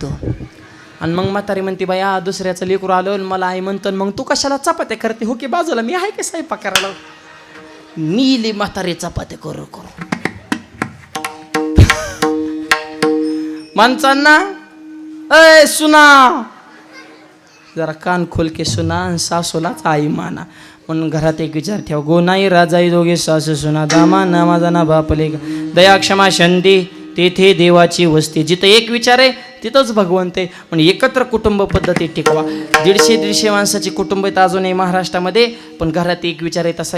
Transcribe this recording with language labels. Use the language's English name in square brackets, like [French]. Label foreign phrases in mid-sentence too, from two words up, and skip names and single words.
[Marathi] आणि मग म्हातारी म्हणते, बाया दुसऱ्याचं लेकरू आलं मला आई म्हणतं, मग तू कशाला चपात्या करते. हो की बाजूला मी आहे की स्वयंपाक करायला. मीली म्हातारी चपात्या करू माणसांना. [Hindi] अय सुना, जरा कान खोल के सुना, [Marathi] सासूलाच आई माना. म्हणून घरात एक विचार ठेवा, गोनाई राजाई दोघे सासू सुना, दामा ना माझा ना बापले, दया क्षमा शांती तेथे देवाची वस्ती. जिथं एक विचार आहे तिथंच भगवंत आहे. पण एकत्र कुटुंब पद्धती टिकवा. 150-150 माणसाची कुटुंब आहेत अजूनही महाराष्ट्रामध्ये, पण घरात एक विचार आहे तसा.